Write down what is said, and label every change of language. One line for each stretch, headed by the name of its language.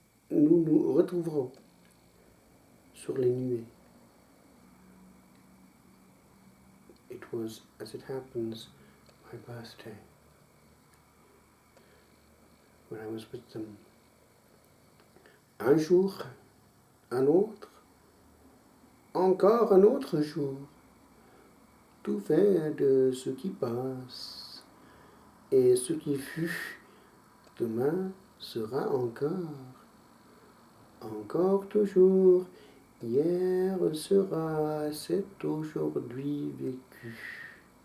French: Nous nous retrouverons sur les nuées.
English: It was, as it happens, my birthday, when I was with them.
French: Un jour, un autre, encore un autre jour, tout fait de ce qui passe, et ce qui fut, demain sera encore toujours, hier sera cet aujourd'hui vécu.